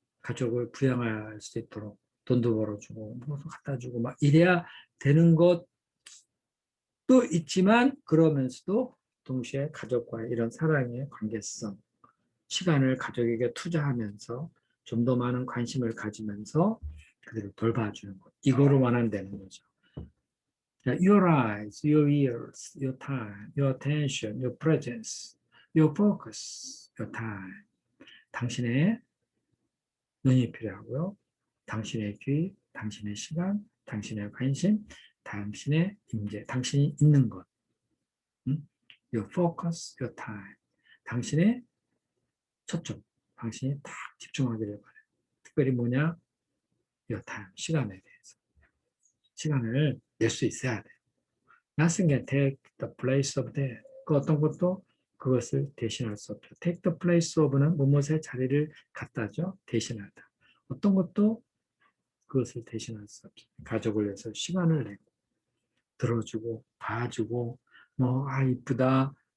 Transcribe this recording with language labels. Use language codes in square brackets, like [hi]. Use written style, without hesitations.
[ko] 가족을 부양할 수 있도록 돈도 벌어주고 뭐도 갖다 주고 막 이래야 되는 것도 있지만 그러면서도 동시에 가족과의 이런 사랑의 관계성, 시간을 가족에게 투자하면서 좀 더 많은 관심을 가지면서 그들을 돌봐주는 것. 이거를 원한다는 거죠. [en] Your eyes, your ears, your time, your attention, your presence, your focus, your time. [ko] 당신의 눈이 필요하고요. 당신의 귀, 당신의 시간, 당신의 관심, 당신의 임재, 당신이 있는 것. [en] Your focus, your time. [ko] 당신의 초점, 당신이 딱 집중하기를 바래요. 특별히 뭐냐? [en] your time, [ko] 시간에 대해서. 시간을 낼 수 있어야 돼요. [en] Nothing can take the place of that. [ko] 그 어떤 것도 그것을 대신할 수 없죠. [en] Take the place of [ko] 는 무엇의 자리를 갖다죠. 대신하다. 어떤 것도 그것을 대신할 수 없죠. 가족을 위해서 시간을 내고 들어주고 봐주고 이쁘다.